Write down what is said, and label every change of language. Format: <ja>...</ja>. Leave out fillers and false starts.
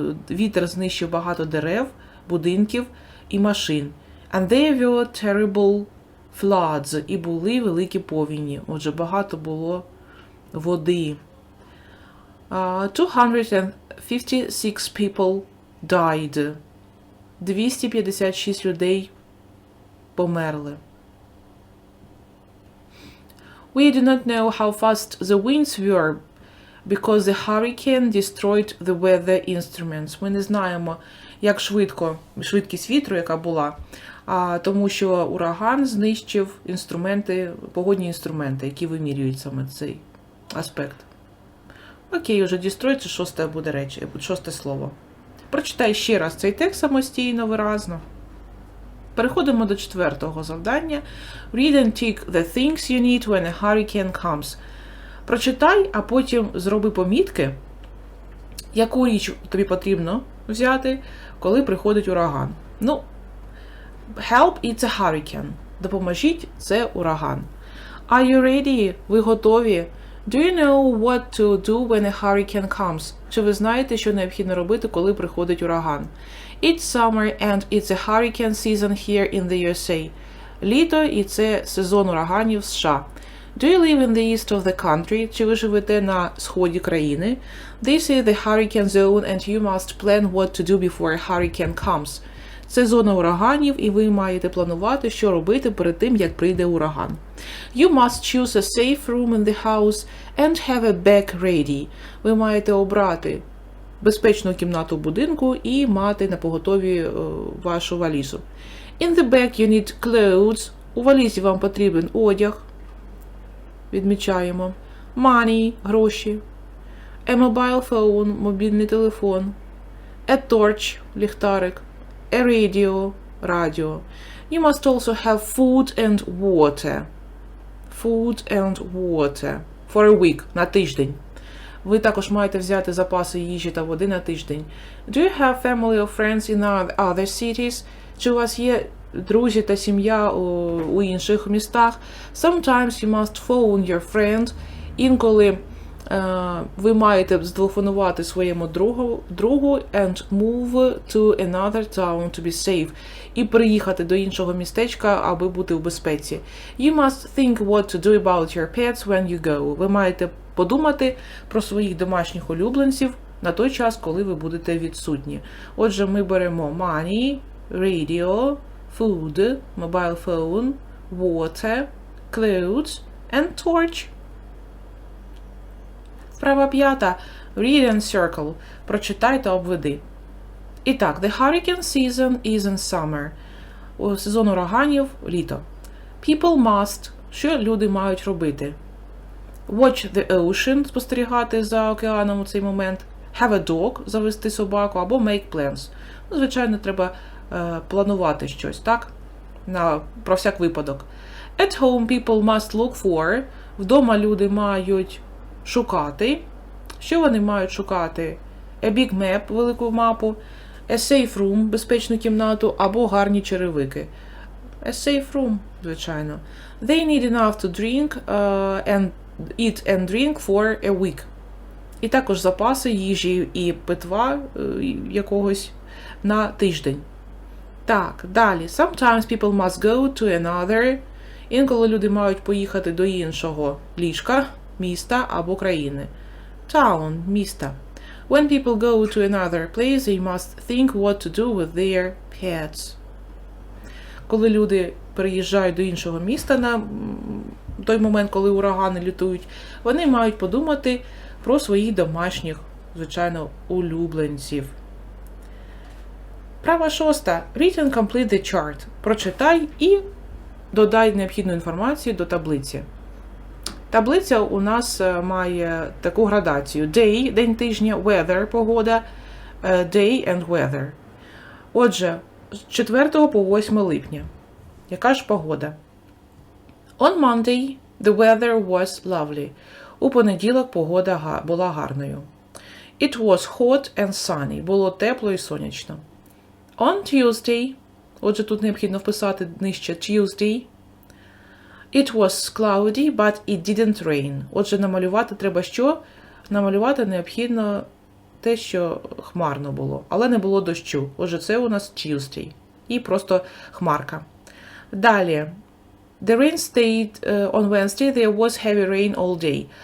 <uk>Вітер знищив багато дерев, будинків і машин.</uk> <en>And there were terrible floods.</en> <uk>І були великі повені. Отже, багато було води.</uk> <en>256 people died.</en> <uk>256 людей померли.</uk> <en>We do not know how fast the winds were because the hurricane destroyed the weather instruments.</en> <uk>Ми не знаємо, як швидкість вітру, яка була, тому що ураган знищив погодні інструменти, які вимірюють саме цей аспект. Окей, уже destroy – це шосте слово. Прочитай ще раз цей текст самостійно, виразно. Переходимо до 4-го завдання.</uk> <en>Read and tick the things you need when a hurricane comes.</en> <uk>Прочитай, а потім зроби помітки, яку річ тобі потрібно взяти, коли приходить ураган.</uk> <en>Ну, help – it's a hurricane.</en> <uk>Допоможіть – це ураган.</uk> <en>Are you ready?</en> <uk>Ви готові?</uk> <en>Do you know what to do when a hurricane comes?</en> <uk>Чи ви знаєте, що необхідно робити, коли приходить ураган?</uk> <en>It's summer and it's a hurricane season here in the USA.</en> <uk>Літо і це сезон ураганів в США.</uk> <en>Do you live in the east of the country?</en> <uk>Чи ви живете на сході країни?</uk> <en>This is the hurricane zone and you must plan what to do before a hurricane comes.</en> <uk>Це зона ураганів, і ви маєте планувати, що робити перед тим, як прийде ураган.</uk> <en>You must choose a safe room in the house and have a bag ready.</en> <uk>Ви маєте обрати безпечну кімнату в будинку і мати на поготові вашу валізу.</uk> <en>In the bag you need clothes.</en> <uk>У валізі вам потрібен одяг. Відмічаємо.</uk> <en>Money –</en> <uk>гроші.</uk> <en>A mobile phone –</en> <uk>мобільний телефон.</uk> <en>A torch –</en> <uk>ліхтарик.</uk> <en>A radio –</en> <uk>радіо.</uk> <en>You must also have food and water. Food and water. For a week –</en> <uk>на тиждень. Ви також маєте взяти запаси їжі та води на тиждень.</uk> <en>Do you have family or friends in other cities?</en> <uk>Чи у вас є друзі та сім'я у інших містах?</uk> <en>Sometimes you must phone your friend.</en> <uk>Інколи ви маєте зателефонувати своєму другу</uk> <en>and move to another town to be safe.</en> <uk>І приїхати до іншого містечка, аби бути в безпеці.</uk> <en>You must think what to do about your pets when you go.</en> <uk>Ви маєте подумати про своїх домашніх улюбленців на той час, коли ви будете відсутні. Отже, ми беремо</uk> <en>money, radio, food, mobile phone, water, clothes and torch.</en> <uk>Вправа 5.</uk> <en>Read and circle.</en> <uk>Прочитай та обведи. І так,</uk> <en>the hurricane season is in summer.</en> <uk>Сезон ураганів – літо.</uk> <en>People must.</en> <uk>Що люди мають робити?</uk> <en>Watch the ocean</en> <uk>– спостерігати за океаном у цей момент.</uk> <en>Have a dog</en> <uk>– завести собаку, або</uk> <en>make plans.</en> <uk>Ну, звичайно, треба планувати щось, так? Про всяк випадок.</uk> <en>At home people must look for.</en> <uk>Вдома люди мають шукати. Що вони мають шукати?</uk> <en>A big map,</en> <uk>велику мапу.</uk> <en>A safe room,</en> <uk>безпечну кімнату, або гарні черевики.</uk> <en>A safe room, звичайно. They need enough to drink and eat and drink for a week.</en> <uk>І також запаси їжі і питва якогось на тиждень. Так, далі.</uk> <en>Sometimes people must go to another.</en> <uk>Інколи люди мають поїхати до іншого ліжка, міста або країни.</uk> <en>Town</en> <uk>– міста.</uk> <en>When people go to another place, they must think what to do with their pets.</en> <uk>Коли люди переїжджають до іншого міста на той момент, коли урагани лютують, вони мають подумати про своїх домашніх, звичайно, улюбленців. Права 6.</uk> <en>Read and complete the chart.</en> <uk>Прочитай і додай необхідну інформацію до таблиці. Таблиця у нас має таку градацію.</uk> <en>Day –</en> <uk>день тижня,</uk> <en>weather –</en> <uk>погода,</uk> <en>day and weather.</en> <uk>Отже, з 4 по 8 липня. Яка ж погода?</uk> <en>On Monday the weather was lovely.</en> <uk>У понеділок погода була гарною.</uk> <en>It was hot and sunny.</en> <uk>Було тепло і сонячно.</uk> <en>On Tuesday,</en> <uk>отже, тут необхідно вписати нижче</uk> <en>Tuesday. It was cloudy, but it didn't rain.</en> <uk>Отже, намалювати треба що? Намалювати необхідно те, що хмарно було, але не було дощу. Отже, це у нас Tuesday. І просто хмарка. Далі.</uk> <en>The rain stayed on Wednesday, there was heavy rain all day.</en>